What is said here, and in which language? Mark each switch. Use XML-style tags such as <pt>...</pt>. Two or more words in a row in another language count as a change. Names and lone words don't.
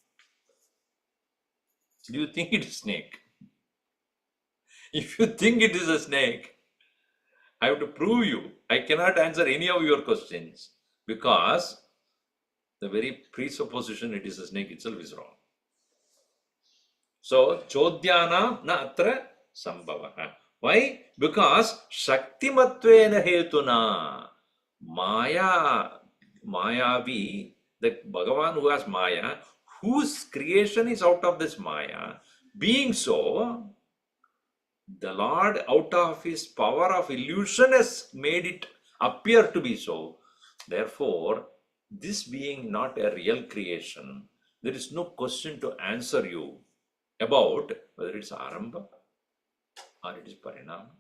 <en>Do you think it is a snake? If you think it is a snake, I have to prove you. I cannot answer any of your questions because the very presupposition it is a snake itself is wrong. So,</en> <sa>चोद्यं न अत्र सम्भव. Why?</sa> <en>Because</en> <sa>शक्तिमत्त्वेन हेतुना.</sa> <en>Mayavi, the Bhagavan who has Maya, whose creation is out of this Maya, being so, the Lord out of his power of illusion has made it appear to be so. Therefore, this being not a real creation, there is no question to answer you about whether it's Arambha or it is Parinama.</en>